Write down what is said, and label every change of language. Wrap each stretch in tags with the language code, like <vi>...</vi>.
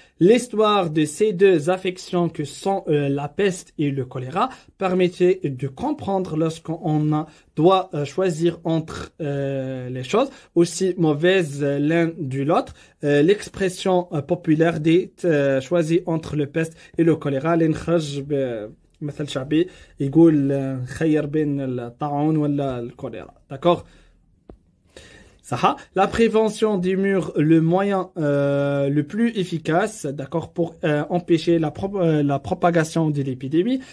<fr>L'histoire de ces deux affections que sont la peste et le choléra permettait de comprendre lorsqu'on doit choisir entre les choses aussi mauvaises l'un de l'autre. L'expression populaire dit choisir entre le peste et le choléra.</fr> <ar>مثل شعبي يقول خير بين الطاعون ولا الكوليرا.</ar> <fr>D'accord? La prévention demeure le moyen le plus efficace, d'accord, pour empêcher la propagation de l'épidémie.</fr>